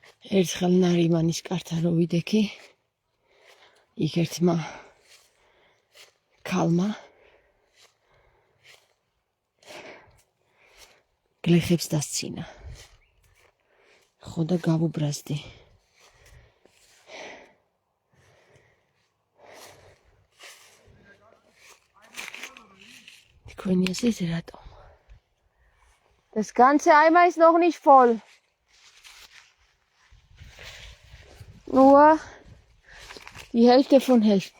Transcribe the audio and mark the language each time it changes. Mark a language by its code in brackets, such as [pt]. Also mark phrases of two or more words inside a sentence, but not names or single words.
[ka] ერთხელ ნარიმანის კართან რო ვიდექი, იქ ერთმა ქალმა გლეხებს დასცინა. ხო და გავუბრაზდი. თქვენი ასეთ რატომ? [de] Das Ganze Eimer ist noch nicht voll. Nur die Hälfte von Hälften.